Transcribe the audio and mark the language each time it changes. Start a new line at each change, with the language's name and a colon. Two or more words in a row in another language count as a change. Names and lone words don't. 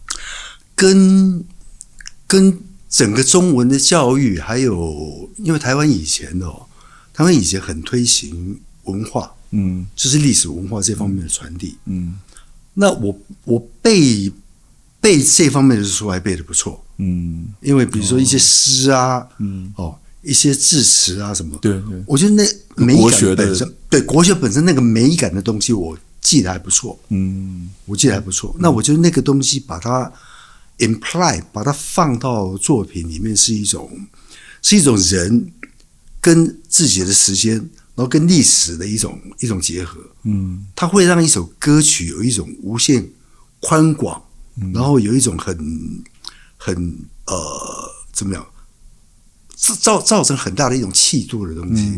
Chinese: 跟整個中文的教育，還有因為台灣以前很推行文化，就是歷史文化這方面的傳遞，那我背這方面的書還背得不錯，因為比如說一些詩啊，一些字詞啊什麼，對，我覺得那美感本身，對國學本身那個美感的東西，我記得還不錯，我記得還不錯。那我覺得那個東西把它 imply， 把它放到作品裡面，是一種人跟自己的時間，然後跟歷史的一種結合，它會讓一首歌曲有一種無限寬廣，然後有一種很怎麼樣，造成很大的一種氣度的東西。